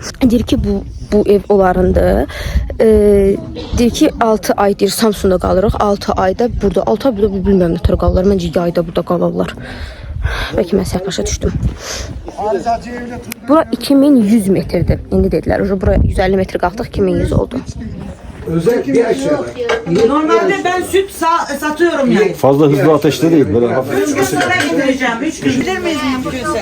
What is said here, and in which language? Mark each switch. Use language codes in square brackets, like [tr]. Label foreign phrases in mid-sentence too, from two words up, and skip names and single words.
[az] Deyir ki, bu ev onlarındır. Deyir ki, 6 ay deyir Samsun'da qalırıq. 6 ayda burada, 6 ay burada bilmirəm nə tər qalırlar. Məncə yayda burada qalırlar. Bəlkə mən səhv başa düşdüm. Bura 2100 metrdir. İndi dedilər. Bura 150 metr qalxdıq, 2100 oldu. [tr] Özel bir aşağı. Normalde ben süt satıyorum yani. Fazla hızlı ateşte değil, böyle hafif. 3 gün sonra getireceğim. 3 gün bilir miyiz mümkünse?